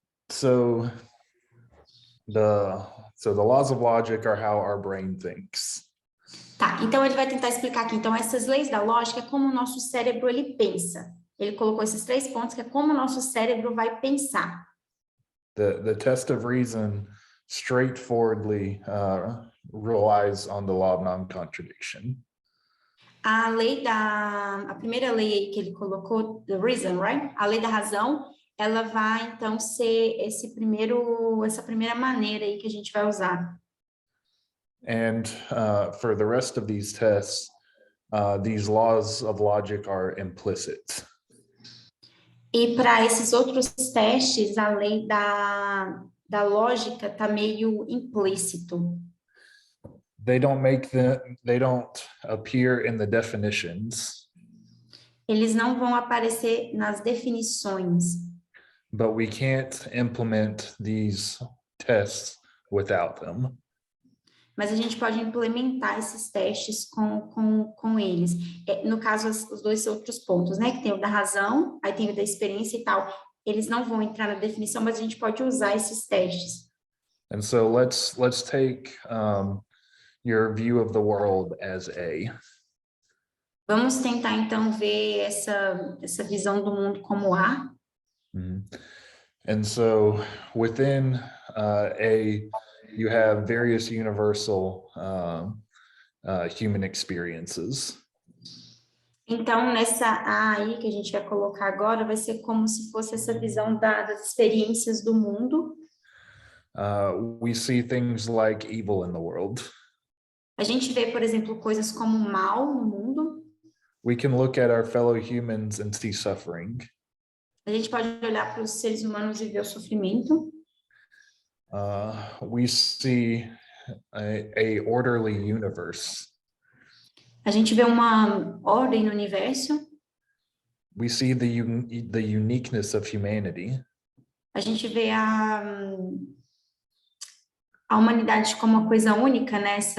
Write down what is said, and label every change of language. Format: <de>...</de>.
<en>So the laws of logic are how our brain thinks.</en> <pt>Tá, então ele vai tentar explicar aqui. Então, essas leis da lógica é como o nosso cérebro ele pensa. Ele colocou esses 3 pontos, que é como o nosso cérebro vai pensar.</pt> <en>The test of reason straightforwardly relies on the law of non-contradiction.</en> <pt>A primeira lei aí que ele colocou,</pt> <en>the reason, right?</en> <pt>A lei da razão, ela vai então ser essa primeira maneira aí que a gente vai usar.</pt> <en>And for the rest of these tests, these laws of logic are implicit.</en> <pt>E para esses outros testes, a lei da lógica está meio implícito.</pt> <en>They don't appear in the definitions.</en> <pt>Eles não vão aparecer nas definições.</pt> <en>But we can't implement these tests without them.</en> <pt>Mas a gente pode implementar esses testes com eles. No caso, os 2 outros pontos, né? Que tem o da razão, aí tem o da experiência e tal. Eles não vão entrar na definição, mas a gente pode usar esses testes.</pt> <en>And so let's take your view of the world as A.</en> <pt>Vamos tentar, então, ver essa visão do mundo como A.</pt> <en>And so within A, you have various universal human experiences.</en> <pt>Então, nessa A aí que a gente vai colocar agora, vai ser como se fosse essa visão das experiências do mundo.</pt> <en>We see things like evil in the world.</en> <pt>A gente vê, por exemplo, coisas como mal no mundo.</pt> <en>We can look at our fellow humans and see suffering.</en> <pt>A gente pode olhar para os seres humanos e ver o sofrimento.</pt> <en>We see a orderly universe.</en> <pt>A gente vê uma ordem no universo.</pt> <en>We see the uniqueness of humanity.</en> <pt>A gente vê a humanidade como uma coisa única, né?</pt>